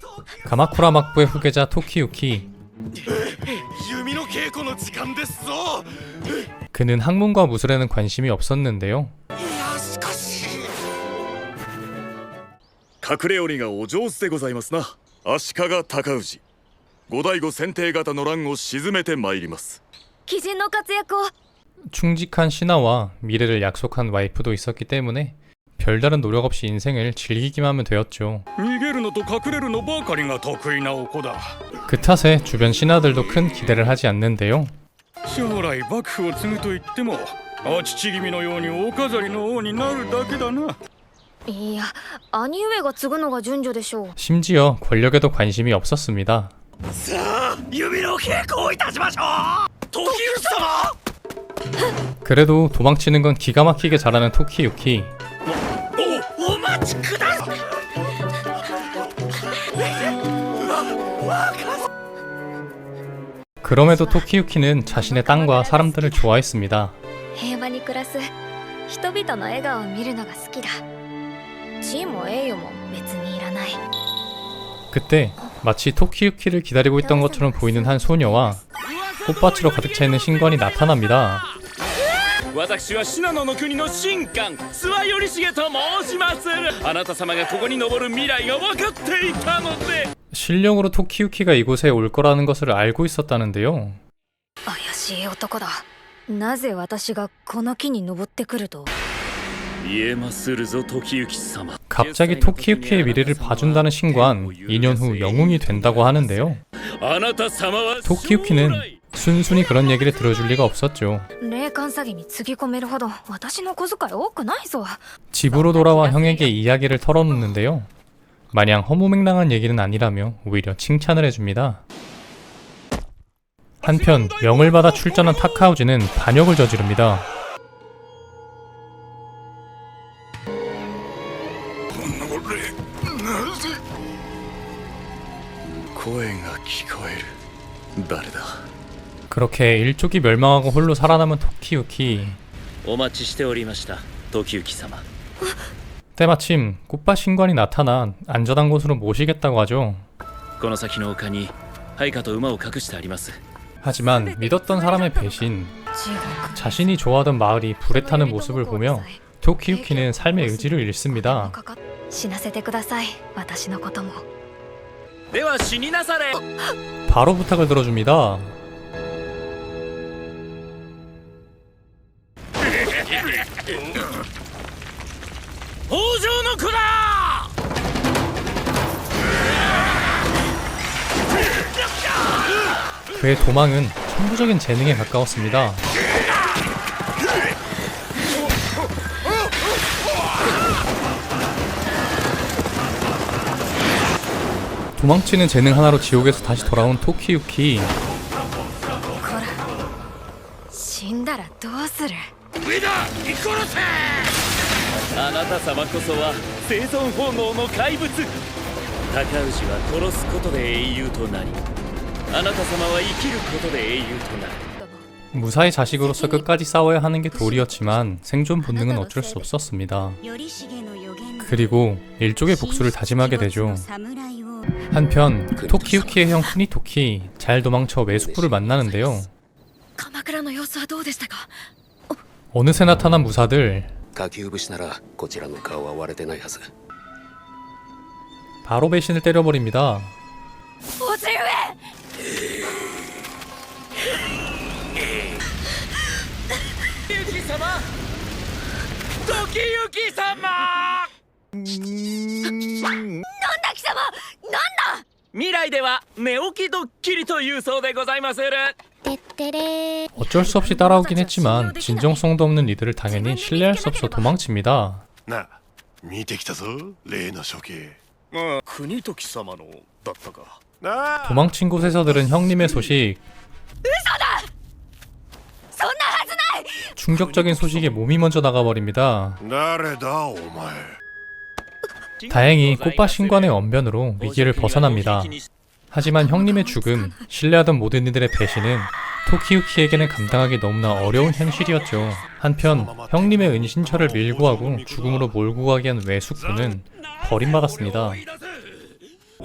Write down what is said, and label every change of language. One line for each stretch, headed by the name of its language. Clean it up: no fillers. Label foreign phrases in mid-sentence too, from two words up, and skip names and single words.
Korean: 가마쿠라 막부의 후계자 토키유키. 그는 학문과 무술에는 관심이 없었는데요.
Japanese: 隠れ鬼がお上手でございますな。足利尊氏、後醍醐選定型の乱を鎮めてまいります。鬼人の活躍を
Korean: 충직한 신하와 미래를 약속한 와이프도 있었기 때문에 별다른 노력 없이 인생을 즐기기만 하면 되었죠.
Japanese: 逃げるのと隠れるのばかりが得意なお子だ。
Korean: 그 탓에 주변 신하들도 큰 기대를 하지 않는데요.
Japanese: 将来幕府を継ぐと言ってもお父君のようにお飾りの王になるだけだな。いや兄上が継ぐのが順序でしょう
Korean: 심지어 권력에도 관심이 없었습니다.
Japanese: さあ弓の稽古をいたしましょう。時行様。
Korean: 그래도 도망치는 건 기가 막히게 잘하는 토키유키.
Japanese: お待ちください。
Korean: 그럼에도 토키유키는 자신의 땅과 사람들을 좋아했습니다.
Japanese: 平和に暮らす人々の笑顔を見るのが好きだ地位も栄誉も別にいらない
Korean: 그때 마치 토키유키를 기다리고 있던 것처럼 보이는 한 소녀와 꽃밭으로 가득 차 있는 신관이 나타납니다.
Japanese: 私は信濃の国の神官諏訪頼重と申します。あなた様がここに登る未来が分かっていたので
Korean: 실력으로 토키유키가 이곳에 올 거라는 것을 알고 있었다는데요.
Japanese: 怪しい男だなぜ私がこの木に登ってくると言えまするぞ時行様。
Korean: 갑자기 토키유키의 미래를 봐준다는 신관, 2년 후 영웅이 된다고 하는데요.
Japanese: あなた様は
Korean: 토키유키는 순순히 그런 얘기를 들어줄 리가 없었죠.
Japanese: 霊感詐欺につぎ込めるほど私の小遣い多くないぞ
Korean: 집으로 돌아와 형에게 이야기를 털어놓는데요. 마냥 허무맹랑한 얘기는 아니라며 오히려 칭찬을 해줍니다. 한편 명을 받아 출전한 타카우지는 반역을 저지릅니다.
Japanese: 声が聞こえる。誰だ。
Korean: 그렇게 일족이 멸망하고 홀로 살아남은 토키유키.
Japanese: お待ちしておりました時行様。
Korean: 때마침 꽃밭 신관이 나타나 안전한 곳으로 모시겠다고 하죠.
Japanese: この先の丘に配下と馬を隠してあります。
Korean: 하지만 믿었던 사람의 배신,
Japanese: 地獄
Korean: 자신이 좋아하던 마을이 불에 타는 모습을 보며 토키유키는 삶의 의지를 잃습니다.
Japanese: 死なせてください私のこともでは死になされ。
Korean: 바로 부탁을 들어줍니다.
Japanese: 北条の子だ。
Korean: 그의 도망은 천부적인 재능에 가까웠습니다. 도망치는 재능 하나로 지옥에서 다시 돌아온 토키유키.
Japanese: こら死んだらどうする上だ生き殺せ。あなた様こそは生存本能の怪物。高氏は殺すことで英雄となり、あなた様は生きることで英雄となる。
Korean: 무사히 자식으로서 끝까지 싸워야 하는 게 도리였지만 생존 본능은 어쩔 수 없었습니다. 그리고 일족의 복수를 다짐하게 되죠. 한편 토키유키의 형 쿠니토키 잘 도망쳐 메수쿠를 만나는데요.
Japanese: 鎌倉の様子はどうでしたか
Korean: 어느새 나타난 무사들.
Japanese: 下級武士ならこちらの顔は割れてないはず。
Korean: 바로 배신을 때려버립니다.
Japanese: 叔父上時行様時行様。なんだ貴様なんだ未来では寝起きドッキリというそうでございまする。てってれ
Korean: 어쩔 수 없이 따라오긴 했지만 진정성도 없는 리드를 당연히 신뢰할 수 없어 도망칩니다.
Japanese: なあ見てきたぞ例の処刑ああ国時様のだったか。なあ
Korean: 도망친 곳에서 들은 형님의 소식.
Japanese: そんなはずない
Korean: 충격적인 소식에 몸이 먼저 나가버립니다.
Japanese: 誰だお前
Korean: 다행히 꽃밭 신관의 언변으로 위기를 벗어납니다. 하지만 형님의 죽음, 신뢰하던 모든 이들의 배신은 토키유키에게는 감당하기 너무나 어려운 현실이었죠. 한편 형님의 은신처를 밀고 하고 죽음으로 몰고 가게 한 외숙부는 버림받았습니다.